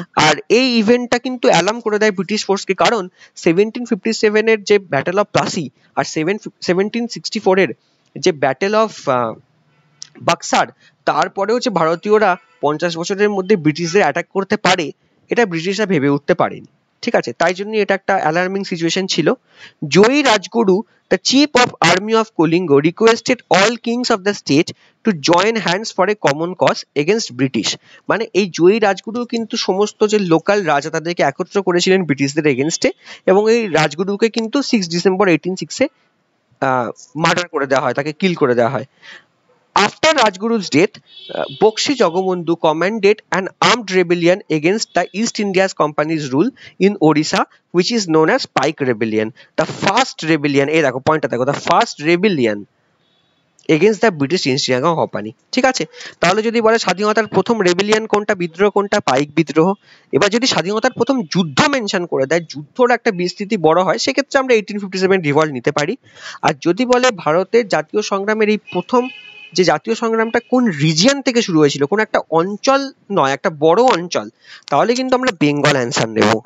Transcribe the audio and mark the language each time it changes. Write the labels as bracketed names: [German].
[Bangla] আর এই ইভেন্টটা কিন্তু অ্যালার্ম করে দেয় ব্রিটিশ ফোর্সকে, কারণ 1757 এর যে ব্যাটেল অফ প্লাসি আর 1764 এর যে ব্যাটেল অফ বাক্সার, তারপরেও যে ভারতীয়রা 50 বছরের মধ্যে ব্রিটিশদের অ্যাটাক করতে পারে, এটা ব্রিটিশরা ভেবে উঠতে পারেনি। ঠিক আছে, তাই জন্য এটা একটা অ্যালার্মিং সিচুয়েশন ছিল। [English] Jayi Rajguru, the chief of army of Kalinga, requested all kings of the state to join hands for a common cause against British। [Bangla] মানে এই জয়ী রাজগুরু কিন্তু সমস্ত যে লোকাল রাজা তাদেরকে একত্র করেছিলেন ব্রিটিশদের এগেনস্টে, এবং এই রাজগুরুকে কিন্তু 6 ডিসেম্বর 1806 মার্ডার করে দেওয়া হয়, তাকে কিল করে দেওয়া হয়। [English] After Rajguru's death, Bakshi Jagabandhu commanded an armed rebellion against the East India Company's rule in Odisha, which is known as Pike Rebellion. The first rebellion, [Bangla] এই দেখো পয়েন্টটা দেখো, [English] the first rebellion against the British East India Company। [Bangla] ঠিক আছে, তাহলে যদি বলে স্বাধীনতার প্রথম রেবেলিয়ন কোনটা, বিদ্রোহ কোনটা, পাইক বিদ্রোহ। এবার যদি স্বাধীনতার প্রথম যুদ্ধ মেনশন করে দেয়, যুদ্ধর একটা বিস্তৃতি বড় হয়, সেক্ষেত্রে আমরা 1857 রিভল্ট নিতে পারি। আর যদি বলে ভারতের জাতীয় সংগ্রামের এই প্রথম যে জাতীয় সংগ্রামটা কোন রিজিয়ন থেকে শুরু হয়েছিল, কোন একটা অঞ্চল নয়, একটা বড় অঞ্চল, তাহলে কিন্তু আমরা বেঙ্গল অ্যান্সার নেব।